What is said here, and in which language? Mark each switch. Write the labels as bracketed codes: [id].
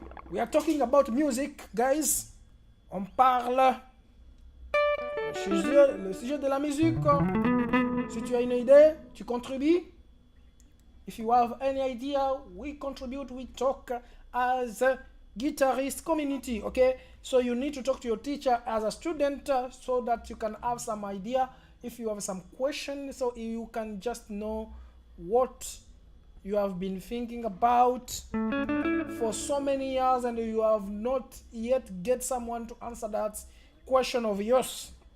[en] We are talking about music, guys. [fr] On parle le sujet de la musique. Si tu as une idée, tu contribues. [en] If you have any idea, we contribute, we talk as a guitarist community, okay? So you need to talk to your teacher as a student so that you can have some idea. If you have some questions, so you can just know what you have been thinking about for so many years and you have not yet get someone to answer that question of yours.